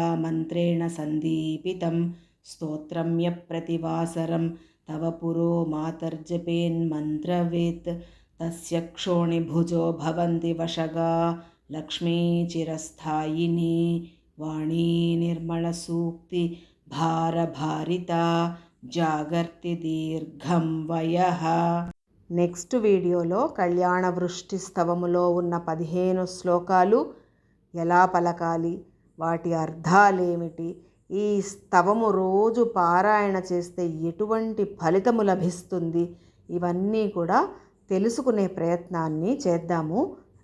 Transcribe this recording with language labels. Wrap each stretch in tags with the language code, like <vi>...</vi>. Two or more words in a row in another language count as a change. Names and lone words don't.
<sa>मन्त्रेण सन्दीपितं स्तोत्रं यप्रतिवासरं तव पुरो मातर्जपेन्मन्त्रवेत् तस्य क्षोणिभुजो भवन्ति वशगा लक्ष्मी चिरस्थायिनी वाणी निर्मलसूक्ति भारभारिता జాగర్తి దీర్ఘం వయః.</sa> <te>నెక్స్ట్ వీడియోలో కళ్యాణ వృష్టి స్తవములో ఉన్న 15 శ్లోకాలు ఎలా పలకాలి, వాటి అర్థాలేమిటి, ఈ స్తవము రోజు పారాయణ చేస్తే ఎటువంటి ఫలితము లభిస్తుంది, ఇవన్నీ కూడా తెలుసుకునే ప్రయత్నాన్ని చేద్దాము.</te>